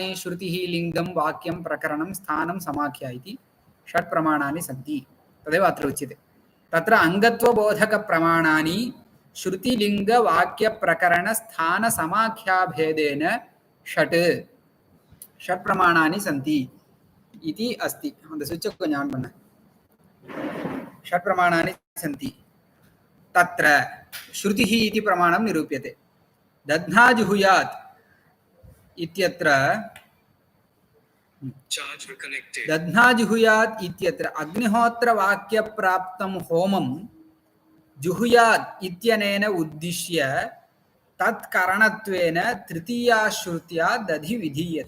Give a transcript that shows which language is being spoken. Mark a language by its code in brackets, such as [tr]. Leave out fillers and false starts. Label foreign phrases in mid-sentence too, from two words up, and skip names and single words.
[sa] श्रुतिः, लिङ्गं, वाक्यं, प्रकरणं, स्थानं, समाख्या इति षट् प्रमाणानि सन्ति. तदेव अत्र उच्यते. तत्र अङ्गत्वबोधकप्रमाणानि श्रुतिलिङ्गवाक्यप्रकरणस्थानसमाख्याभेदेन षट् प्रमाणानि सन्ति इति अस्ति. [ta] அந்த சுவிட்சை கொஞ்சம் ஆன் பண்ண. [sa] षट् प्रमाणानि सन्ति. तत्र श्रुतिः इति प्रमाणं निरूप्यते. दध्ना जुहुयात् इत्यत्र दध्ना जुहुयात् इत्यत्र अग्निहोत्रवाक्यप्राप्तं होमं जुहुयात् इत्यनेन उद्दिश्य तत्करणत्वेन तृतीया श्रुत्या दधि विधीयते.